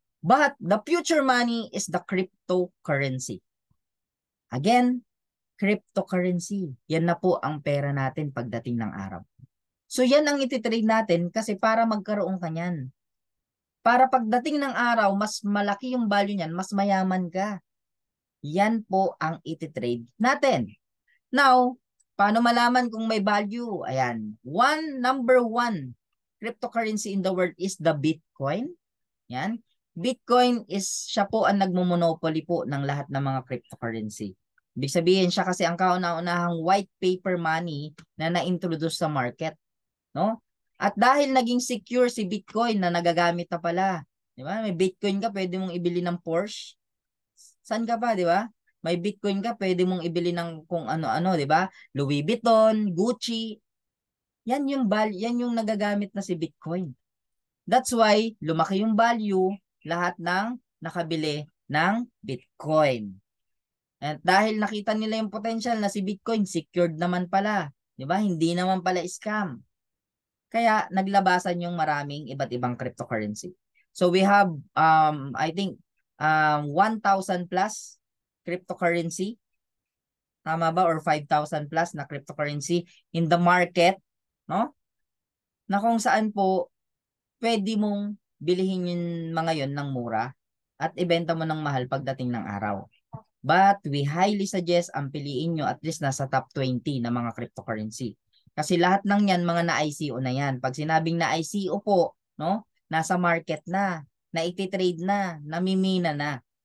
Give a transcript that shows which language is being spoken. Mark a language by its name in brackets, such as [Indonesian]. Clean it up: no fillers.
[English] But the future money is the cryptocurrency. Again, cryptocurrency. [Filipino] Yan na po ang pera natin pagdating ng araw. So yan ang ititrade natin kasi para magkaroon ka niyan. Para pagdating ng araw, mas malaki yung value niyan, mas mayaman ka. Yan po ang ititrade natin. Now, paano malaman kung may value? Ayan. [English] Number one cryptocurrency in the world is the Bitcoin. [Filipino] Yan. Bitcoin is siya po ang nagmumonopoly po ng lahat ng mga cryptocurrency. Ibig sabihin siya kasi ang kauna-unahang white paper money na na-introduce sa market, no? At dahil naging secure si Bitcoin na nagagamit na pala, di ba? May Bitcoin ka, pwede mong ibili ng Porsche. Saan ka pa, di ba? May Bitcoin ka, pwede mong ibili ng kung ano-ano, di ba? Louis Vuitton, Gucci. Yan yung nagagamit na si Bitcoin. [English] That's why [Filipino] lumaki yung value lahat ng nakabili ng Bitcoin. At dahil nakita nila yung potential na si Bitcoin secured naman pala, 'di ba? Hindi naman pala scam. Kaya naglabasan yung maraming iba't ibang cryptocurrency. [English] So we have I think 1,000 plus cryptocurrency, [Filipino] tama ba, [English] or 5,000 plus na cryptocurrency in the market, no? [Filipino] Na kung saan po pwede mong bilihin yung mga yon ng mura at ibenta mo ng mahal pagdating ng araw. [English] But we highly suggest [Filipino] ang piliin nyo [English] at least nasa top 20 na mga cryptocurrency. [Filipino] Kasi lahat ng yan, mga na-ICO na yan. Pag sinabing na-ICO po, no, nasa market na iti-trade na, namimina na.